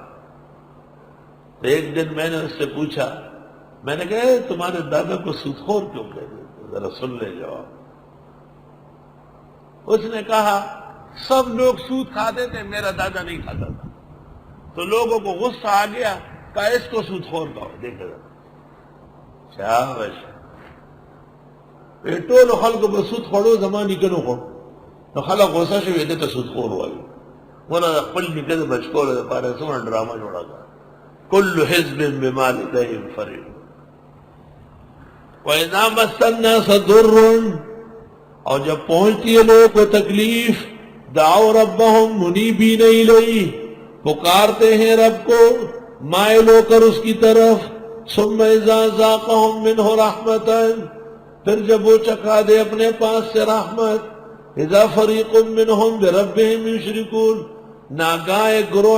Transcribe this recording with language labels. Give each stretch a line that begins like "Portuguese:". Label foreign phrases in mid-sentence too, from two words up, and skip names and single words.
Urdu: تو ایک دن میں نے اس سے پوچھا، میں نے کہا تمہارے دادا کو سود خور کیوں کہتے ہیں؟ ذرا سن لے جواب۔ اس نے کہا سب لوگ سود کھاتے تھے، میرا دادا نہیں کھاتا تھا۔ تو لوگوں کو غصہ آ گیا، کہا اس کو سود خور کہو، دیکھے شاباش
Pashto: ټولو خلکو به سود خوړو، زما نیکه نه خوړ، نو خلک غوسه شوي دې ته سود خور وایي. ونه د خپل نیکه د بچ کولو دپاره څومره ډرامه جوړه کړه.
Arabic: کل حزب بما لدیہم فرحون. وَإِذَا مَسَّ النَّاسَ ضُرٌّ،
Urdu: اور جب پہنچتی ہے لوگوں کو تکلیف،
Arabic: دعوا ربہم منیبین الیہ،
Urdu: پکارتے ہیں رب کو مائل ہو کر اس کی طرف،
Arabic: ثم اذا ذاقہم منہ رحمتاً،
Urdu: پھر جب وہ چکھا دے اپنے پاس سے رحمت،
Arabic: اذا فریق منہم بربہم یشرکون،
Urdu: ناگاہ ایک گروہ